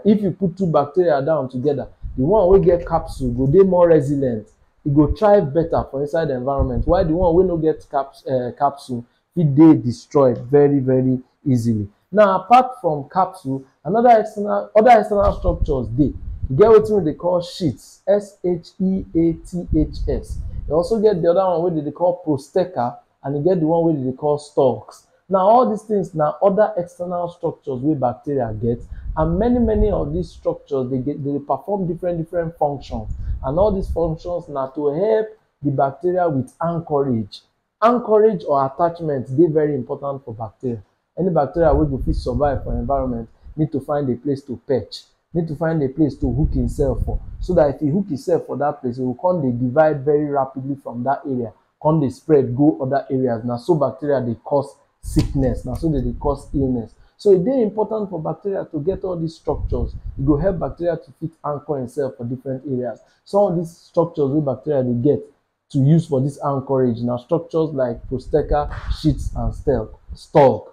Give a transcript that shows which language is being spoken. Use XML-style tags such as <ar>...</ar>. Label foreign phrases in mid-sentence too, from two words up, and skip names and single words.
<pcm>If you put two bacteria down together, the one wey get capsule go dey more resilient, e go thrive better for inside the environment, while the one wey no get capsule fit dey destroyed very easily. Now apart from capsule, other external structures dey. You get wetin we dey call sheaths, sheaths. You also get the other one wey dey call prosteca, and you get the one wey dey call stalks. Now all these things na other external structures wey bacteria get, and many of these structures they perform different functions, and all these functions na to help the bacteria with anchorage. Anchorage or attachment dey very important for bacteria. Any bacteria wey go fit survive for environment need to find a place to perch, need to find a place to hook himself for, so that if he hook himself for that place, he will come dey divide very rapidly from that area, come dey spread go other areas. Na so bacteria dey cause sickness, na so dey cause illness. So e dey important for bacteria to get all these structures. E go help bacteria to fit anchor itself for different areas. Some of these structures wey bacteria dey get to use for this anchorage na structures like prosteca, sheaths, and stalk.</pcm>